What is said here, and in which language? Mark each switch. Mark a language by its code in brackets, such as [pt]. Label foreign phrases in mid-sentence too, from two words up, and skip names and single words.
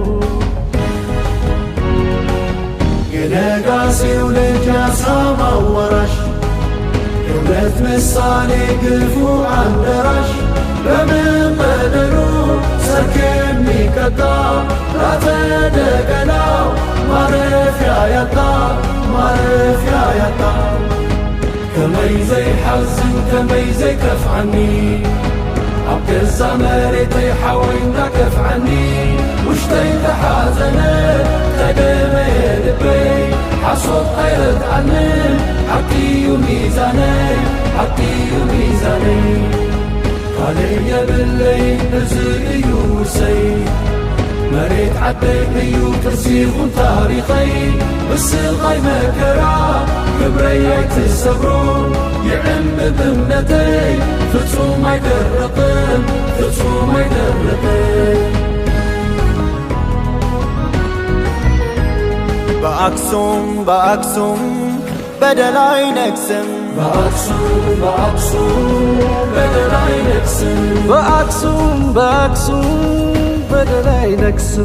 [am] የነጋሴው ልጅ ያሳማው ወራሽ የእውነት ምሳሌ ግፉ አንደራሽ በምን በደሉ ሰርክ የሚቀጣ ላተደገላው ማረፊያ ያጣ ማረፊያ ያጣ። [ti] ከመይ ዘይሐዝን ከመይ ዘይከፍዓኒ ኣብ ገዛ መሬተይ ሓወይና ከፍዓኒ ውሽጠይ ተሓዘነ ተደመየ ልበይ ሓሶት ኣይረድዓንን ሓቂዩ ሚዛነይ ሓቂዩ ሚዛነይ። ካልእ የብለይ እዚ እዩ ውርሰይ መሬት ዓደይ እዩ ቅርሲ ይኹን ታሪኸይ ብስቓይ መከራ ክብረይ ኣይትሰብሮ ይዕምብ እምነተይ ፍጹም ኣይደረቕን ፍጹም ኣይደረቕን። [am] በአክሱም በአክሱም በደል አይነግስም። በአክሱም በአክሱም በደል አይነግስም። በአክሱም በአክሱም በደል አይነግስም።